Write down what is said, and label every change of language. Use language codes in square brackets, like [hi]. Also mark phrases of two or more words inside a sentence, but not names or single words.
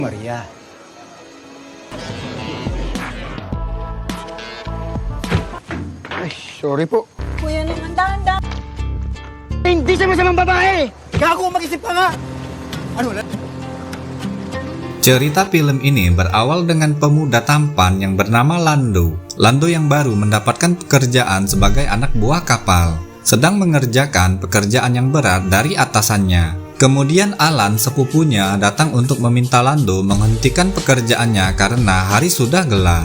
[tl] Maria. Ay, sorry po. Kuya naman, dahan-dahan. Hindi siya masamang babae! Gago, mag-isip ka nga! Ano, [id] Cerita film ini berawal dengan pemuda tampan yang bernama Lando. Lando yang baru mendapatkan pekerjaan sebagai anak buah kapal, sedang mengerjakan pekerjaan yang berat dari atasannya. Kemudian Alan, sepupunya, datang untuk meminta Lando menghentikan pekerjaannya karena hari sudah gelap.